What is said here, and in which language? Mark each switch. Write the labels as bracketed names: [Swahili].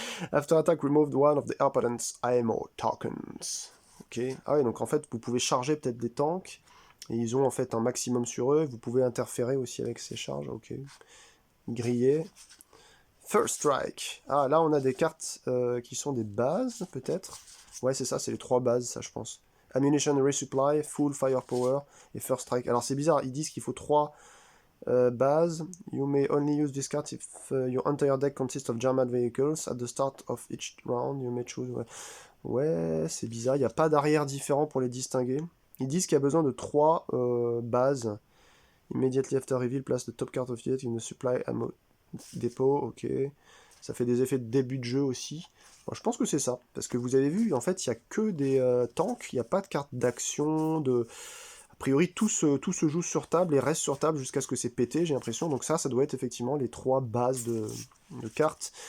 [English] After attack, removed one of the opponent's ammo tokens. Ok. [French] Ah oui, donc en fait, vous pouvez charger peut-être des tanks. Et ils ont en fait un maximum sur eux. Vous pouvez interférer aussi avec ces charges. Ok. Grillé. First Strike. Ah, là, on a des cartes qui sont des bases, peut-être. Ouais, c'est ça, c'est les 3 bases, ça, je pense. Ammunition Resupply, Full Firepower et First Strike. Alors, c'est bizarre, ils disent qu'il faut 3 bases. [English] You may only use this card if your entire deck consists of German vehicles. At the start of each round, you may choose... [French] Ouais, c'est bizarre, il n'y a pas d'arrière différent pour les distinguer. Ils disent qu'il y a besoin de 3 bases. [English] Immediately after reveal, place the top card of the deck in the supply ammo dépôt, ok. [French] Ça fait des effets de début de jeu aussi. Bon, je pense que c'est ça. Parce que vous avez vu, en fait, il n'y a que des tanks. Il n'y a pas de carte d'action. A priori, tout se joue sur table et reste sur table jusqu'à ce que c'est pété, j'ai l'impression. Donc ça doit être effectivement les 3 bases de cartes.